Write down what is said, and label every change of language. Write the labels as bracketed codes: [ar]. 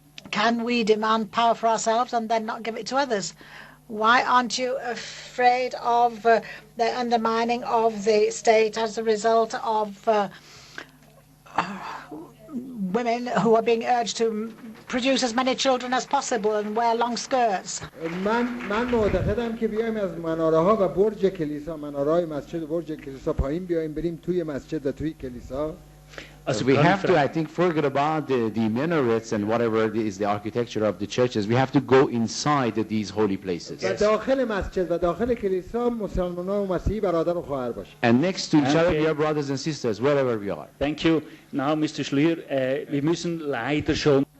[en] Can we demand power for ourselves and then not give it to others? Why aren't you afraid of the undermining of the state as a result of women who are being urged to produce as many children as possible and wear long skirts? [fa] من معتقدم که بیایم از مناره‌ها و برج کلیسا، مناره‌های مسجد و برج کلیسا پایین بیایم بریم توی مسجد و توی کلیسا. [en] So we have to, I think, forget about the minarets and whatever is the architecture of the churches. We have to go inside these holy places. [fa] و داخل مسجد و داخل کلیسا مسلمانان و مسیحی برادر و خواهر باشیم. [en] And next to each other we are brothers and sisters wherever we are. Thank you. Now, Mr. [de] Schlier, wir müssen leider schon.